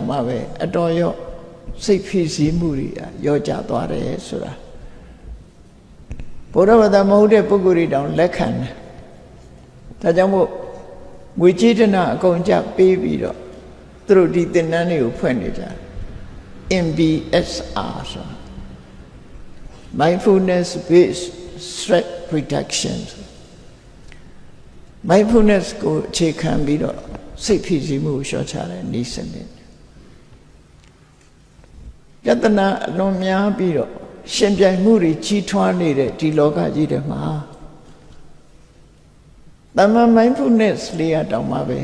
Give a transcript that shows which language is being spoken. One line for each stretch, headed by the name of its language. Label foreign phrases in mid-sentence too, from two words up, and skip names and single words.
Burmese: မှပဲအတော်ရောစိတ်ဖိစီးမှုတွေရောကျသွားတယ်ဆိုတာဘုရားဘာသာမဟုတ်တဲ့ပုဂ္ဂိုလ်တွေတောင်လက်ခံတယ်ဒါကြောင့်မို့ငွေကြေးတနာအကုန်ကြပေးပြီးတော့သူတို့ဒီသင်တန်းတွေကိုဖွင့်နေကြတယ် MBSR ဆို
English: mindfulness based stress reduction mindfulness
Burmese: ကိုအခြေခံပြီးတော့စိတ်ဖိစီးမှုကိုလျှော့ချတဲ့နည်းစနစ် ယတနာအလွန်များပြီးတော့ရှင်ပြိုင်မှုတွေကြီးထွားနေတဲ့ဒီလောကကြီးထဲမှာတမန် mindfulness လေးရတောင်မှပဲ